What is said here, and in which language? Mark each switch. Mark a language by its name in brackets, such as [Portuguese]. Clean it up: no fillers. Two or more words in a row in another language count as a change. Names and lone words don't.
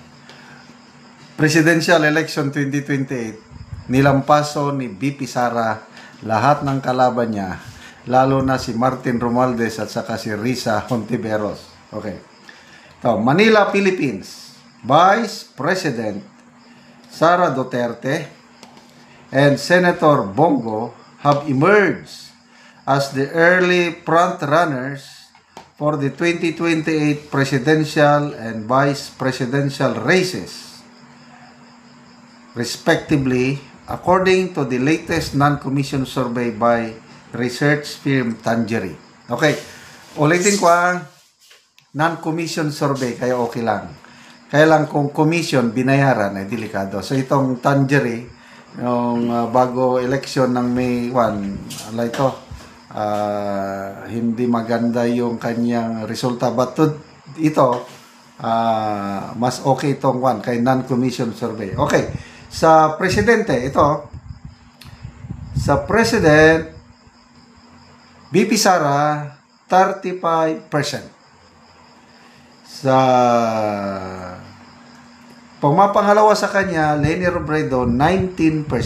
[Filipino] Presidential Election 2028, nilampaso ni VP Sara lahat ng kalaban niya, lalo na si Martin Romualdez at saka si Risa Hontiveros. Okay. So, Manila, Philippines. [English] Vice President Sara Duterte and Senator Bongo have emerged as the early front runners for the 2028 presidential and vice presidential races, respectively, according to the latest non-commissioned survey by research firm Tangery. [Filipino] Okay, ulitin ko ang [English] non-commissioned survey, [Filipino] kaya okay lang. Kaya lang kung commission, binayaran, ay delikado. So itong Tangery, yung bago election ng May 1, hindi maganda yung kanyang resulta. But ito, mas okay itong one, kay [English] non-commissioned survey. [Filipino] Okay, sa presidente, ito, sa president, VP Sara, 35%. Sa pumapangalawa sa kanya, Leni Robredo, 19%.